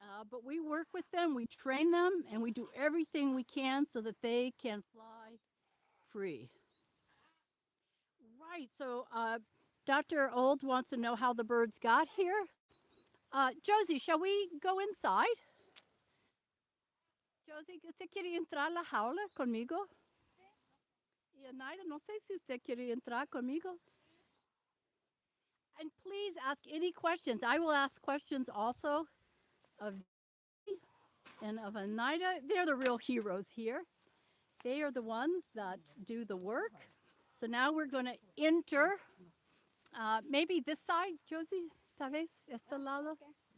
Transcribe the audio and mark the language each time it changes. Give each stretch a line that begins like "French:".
English: But we work with them, we train them, and we do everything we can so that they can fly free. Right, so Dr. Old wants to know how the birds got here. Josie, shall we go inside?
Spanish: Josie, ¿usted quiere entrar a la jaula conmigo? Y Anayda, no sé si usted quiere entrar conmigo.
English: And please ask any questions. I will ask questions also of and of Anayda. They're the real heroes here. They are the ones that do the work. So now we're going to enter. Maybe this side, Josie,
Spanish: tal vez, este lado.
English: Okay.